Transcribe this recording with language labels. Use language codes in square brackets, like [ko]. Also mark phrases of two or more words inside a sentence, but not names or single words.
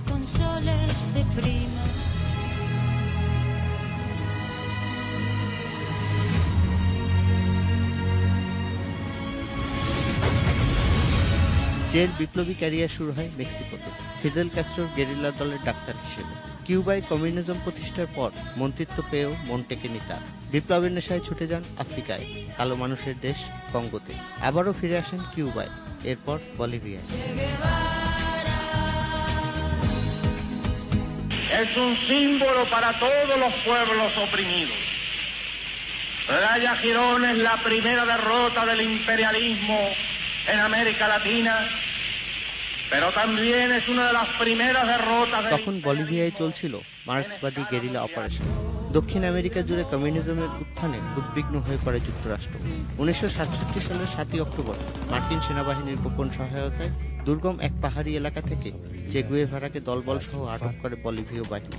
[bn] চের বিপ্লবী ক্যারিয়ার শুরু হয় মেক্সিকোতে, ফিদেল ক্যাস্ট্রোর গেরিলা দলের ডাক্তার হিসেবে। কিউবায় কমিউনিজম প্রতিষ্ঠার পর মন্ত্রিত্ব পেয়েও মন টেকেনি তার। বিপ্লবের নেশায় ছুটে যান আফ্রিকায়, কালো মানুষের দেশ কঙ্গোতে। আবারও ফিরে আসেন কিউবায়, এরপর বলিভিয়ায়। [es] Es un símbolo para todos los pueblos oprimidos. Playa Girón es la primera derrota del imperialismo en América Latina, pero también es una de las primeras derrotas del [bn] তখন বলিভিয়ায় চলছিল মার্ক্সবাদী গেরিলা অপারেশন। দক্ষিণ আমেরিকা জুড়ে কমিউনিজমের উত্থানে উদ্বিগ্ন হয়ে পড়ে যুক্তরাষ্ট্র। ১৯৬৭ সালের ৭ই অক্টোবর মার্কিন সেনাবাহিনীর গোপন সহায়তায় দুর্গম এক পাহাড়ি এলাকা থেকে চে গুয়েভারাকে দলবল সহ আটক করে বলিভীয় বাহিনী।